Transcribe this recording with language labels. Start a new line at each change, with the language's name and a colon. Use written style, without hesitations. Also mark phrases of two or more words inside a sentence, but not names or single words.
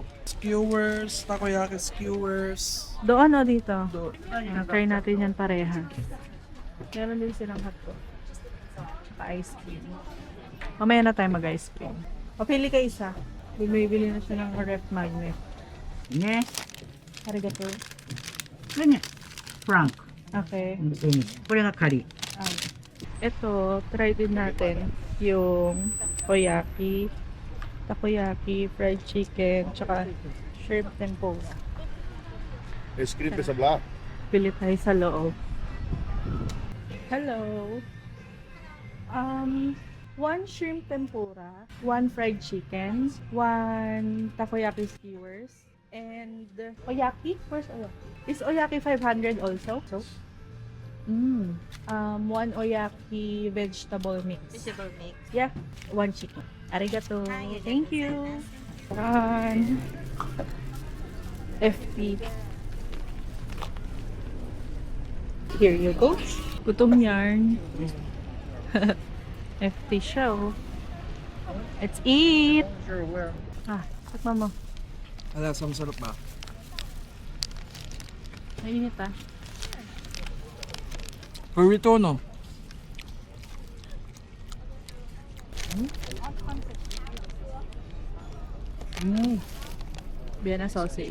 English: Skewers, takoyaki skewers.
Filipino: Doon o dito? Do. Try natin yan pareha. Meron din silang hotdog. Tsaka ice cream. Mamaya na tayo mag-ice cream. Papili ka isa. Bibili na siya ng ref magnet.
Japanese: ね。 Arigato. これね、フランク。 Okay. これが仮。
Filipino: Ito, try din natin yung takoyaki,
English: fried chicken,
Filipino: tsaka
English: shrimp tempura.
Filipino: Escribe sa bla. Pili tayo sa loob.
English: Hello. One shrimp tempura, one fried chicken, one takoyaki skewers, and oyaki. Where's oyaki? Is oyaki 500 also? So, one oyaki vegetable mix. Vegetable mix. Yeah, one chicken. Arigato. Thank you. One FP. Here you go.
Filipino: Gutom yarn. FT show.
English: Let's eat.
Filipino: Ah, sakma mo. Ala, masarap ba? Mainit ah. Burrito, no? Vienna sausage.